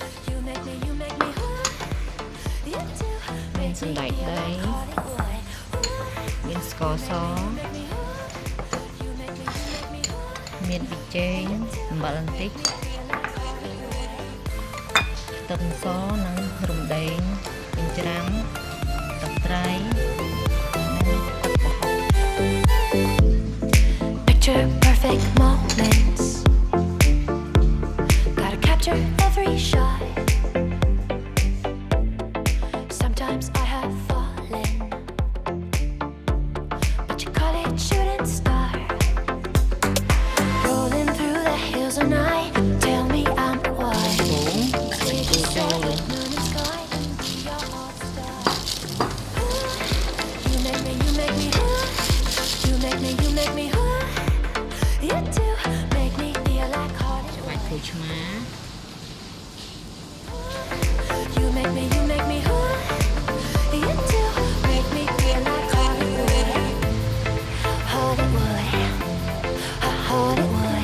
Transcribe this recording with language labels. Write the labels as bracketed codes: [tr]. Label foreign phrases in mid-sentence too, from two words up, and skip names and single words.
[km] មានសណ្តែកដីមានស្ករសមានប៊ីចេងអំបិលបន្តិចខ្ទឹមសនិងរំដេងចិញ្ច្រាំទឹកត្រីនិងទឹកប្រហុក [en] Picture perfect moments. Gotta capture every shot. Sometimes I have fallen, but you call it shooting star. Rolling through the hills at night. Tell me I'm the one. You make me, you make me, you make me, you make me. You do make me feel like heart. [km] ច្បាច់គូឆ្មា [en] You make me, you make me. You do make me feel like Hollywood. Hollywood. Hollywood.